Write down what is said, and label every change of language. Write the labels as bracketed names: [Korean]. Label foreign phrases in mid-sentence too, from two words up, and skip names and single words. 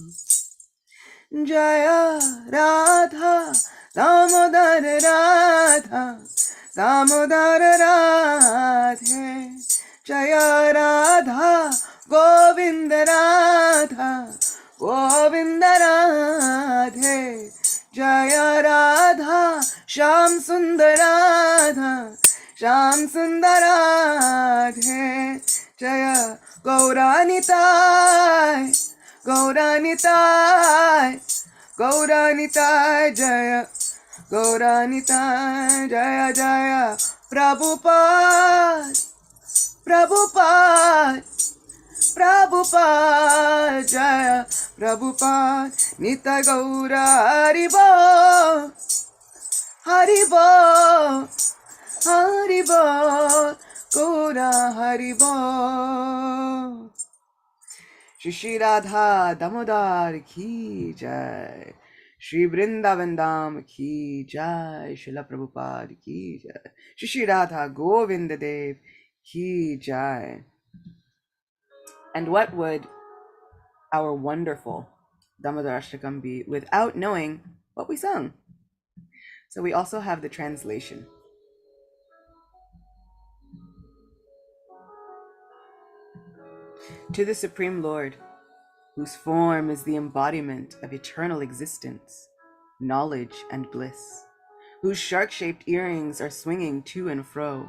[Hindi] जय राधा दामोदर राधा दामोदर राधे जय राधा गोविंद राधा गोविंद राधे जय राधा श्याम सुंदर राधा श्याम सुंदर राधे जय गौरानिताय गौरानिताय गौरानिताय जय गौरानिताय जय जय प्रभुपाद प्रभुपाद प्रभुपाद जय प्रभुपाद नित्य गौर हरिबो हरिबो हरिबो गौर हरिबो श्री श्री राधा दामोदर की जय श्री वृंदावन धाम की जय शिला प्रभुपाद की जय श्री श्री राधा गोविंद देव की जय. [English] And what would our wonderful Damodarastakam be without knowing what we sung? So we also have the translation. To the Supreme Lord, whose form is the embodiment of eternal existence, knowledge, and bliss, whose shark-shaped earrings are swinging to and fro,